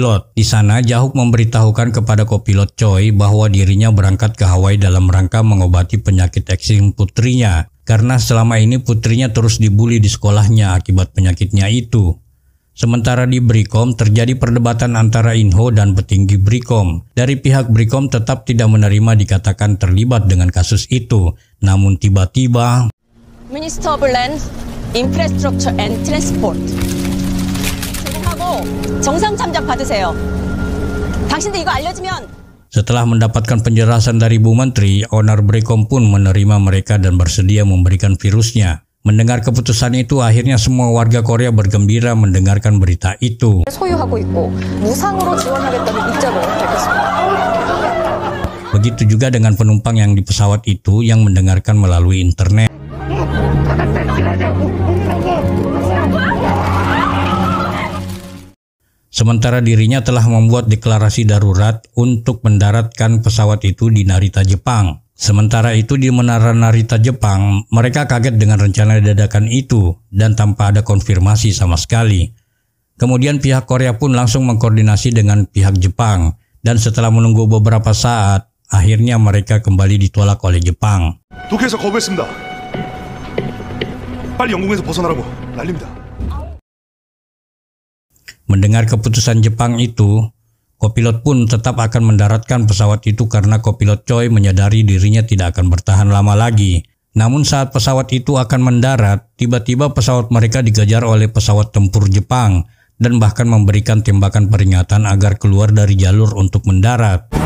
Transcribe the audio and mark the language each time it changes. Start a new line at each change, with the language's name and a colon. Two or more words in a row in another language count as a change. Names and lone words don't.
Indonesian: Di sana Ji-hook memberitahukan kepada kopilot Choi bahwa dirinya berangkat ke Hawaii dalam rangka mengobati penyakit eksim putrinya, karena selama ini putrinya terus dibully di sekolahnya akibat penyakitnya itu. Sementara di Brikom terjadi perdebatan antara Inho dan petinggi Brikom. Dari pihak Brikom tetap tidak menerima dikatakan terlibat dengan kasus itu. Namun tiba-tiba
Korean: Minister of Land, Infrastructure and Transport 제공하고 정상 참작 받으세요. 당신들 이거 알려주면.
Indonesian: Setelah mendapatkan penjelasan dari Bu Menteri, owner Brikom pun menerima mereka dan bersedia memberikan virusnya. Mendengar keputusan itu, akhirnya semua warga Korea bergembira mendengarkan berita itu.
Korean: 소유하고 있고 무상으로 지원하겠다는 입장을 밝혔습니다.
Indonesian: Begitu juga dengan penumpang yang di pesawat itu yang mendengarkan melalui internet. Sementara dirinya telah membuat deklarasi darurat untuk mendaratkan pesawat itu di Narita, Jepang. Sementara itu di Menara Narita, Jepang, mereka kaget dengan rencana dadakan itu dan tanpa ada konfirmasi sama sekali. Kemudian pihak Korea pun langsung mengkoordinasi dengan pihak Jepang, dan setelah menunggu beberapa saat, akhirnya mereka kembali ditolak oleh Jepang.
Korean: 도쿄에서 거부했습니다. 빨리 영국에서 벗어나라고 난립니다.
Indonesian: Mendengar keputusan Jepang itu, kopilot pun tetap akan mendaratkan pesawat itu karena kopilot Choi menyadari dirinya tidak akan bertahan lama lagi. Namun saat pesawat itu akan mendarat, tiba-tiba pesawat mereka dikejar oleh pesawat tempur Jepang dan bahkan memberikan tembakan peringatan agar keluar dari jalur untuk mendarat.